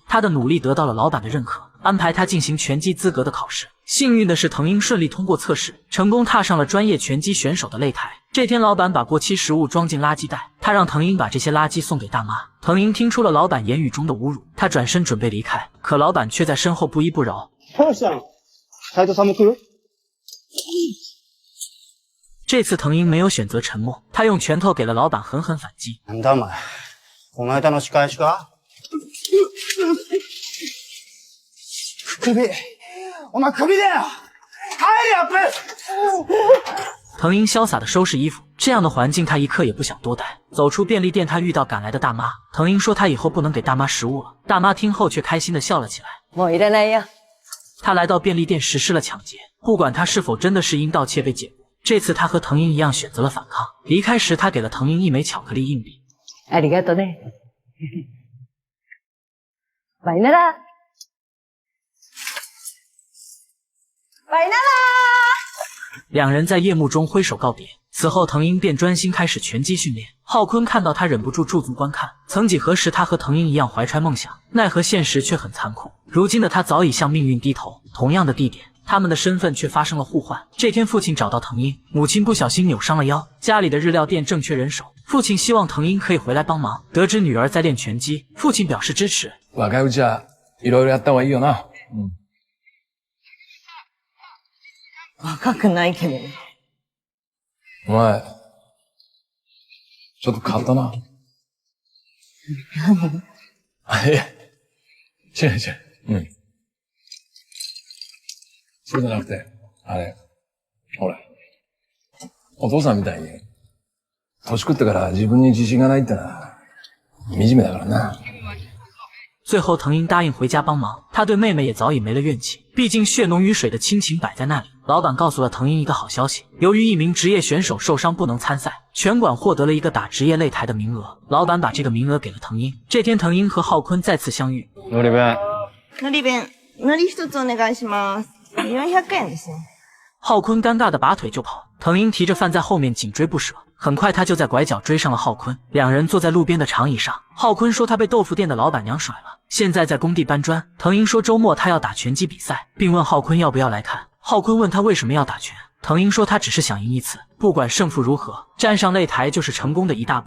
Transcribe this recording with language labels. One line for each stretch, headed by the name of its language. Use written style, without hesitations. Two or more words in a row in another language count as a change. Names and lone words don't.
Chinese: 他的努力得到了老板的认可，安排他进行拳击资格的考试。幸运的是，藤英顺利通过测试，成功踏上了专业拳击选手的擂台。这天，老板把过期食物装进垃圾袋，他让藤英把这些垃圾送给大妈。藤英听出了老板言语中的侮辱，他转身准备离开，可老板却在身后不依不饶。
Japanese: 斉藤さんも来る？
Chinese: 这次藤英没有选择沉默，他用拳头给了老板狠狠反击。
Japanese: なんだお前。この間の仕返しか？首。お前首だよ！帰れよ，
Chinese: 藤英潇洒地收拾衣服，这样的环境他一刻也不想多待。走出便利店，他遇到赶来的大妈。藤英说他以后不能给大妈食物了。大妈听后却开心地笑了起来。
Japanese: もういらないよ。
Chinese: 他来到便利店实施了抢劫，不管他是否真的是因盗窃被解雇，这次他和藤英一样选择了反抗。离开时，他给了藤英一枚巧克力硬币。
Japanese: ありがとね。バイナラ。
Chinese: 拜纳啦！两人在夜幕中挥手告别。此后，藤英便专心开始拳击训练。浩坤看到他，忍不住驻足观看。曾几何时，他和藤英一样怀揣梦想，奈何现实却很残酷。如今的他早已向命运低头。同样的地点，他们的身份却发生了互换。这天，父亲找到藤英，母亲不小心扭伤了腰，家里的日料店正缺人手。父亲希望藤英可以回来帮忙。得知女儿在练拳击，父亲表示支持。
Japanese: 若いうちはいろいろやった方がいいよな。若くないけどね。お前、ちょっと変わったな。いや、違う違う。そうじゃなくて、あれ、ほら、お父さんみたいに年食ってから自分に自信がないってのは惨めだからな。
Chinese: 最后，藤英答应回家帮忙。他对妹妹也早已没了怨气，毕竟血浓于水的亲情摆在那里。老板告诉了藤英一个好消息，由于一名职业选手受伤不能参赛，拳馆获得了一个打职业擂台的名额。老板把这个名额给了藤英。这天，藤英和浩坤再次相遇。
Japanese: のり弁。のり弁、のり一つお願いします。400円ですね。
Chinese: 浩坤尴尬的拔腿就跑，藤英提着饭在后面紧追不舍。很快，他就在拐角追上了浩坤，两人坐在路边的长椅上。浩坤说他被豆腐店的老板娘甩了，现在在工地搬砖。藤英说周末他要打拳击比赛，并问浩坤要不要来看。浩坤问他为什么要打拳，藤英说他只是想赢一次，不管胜负如何，站上擂台就是成功的一大步。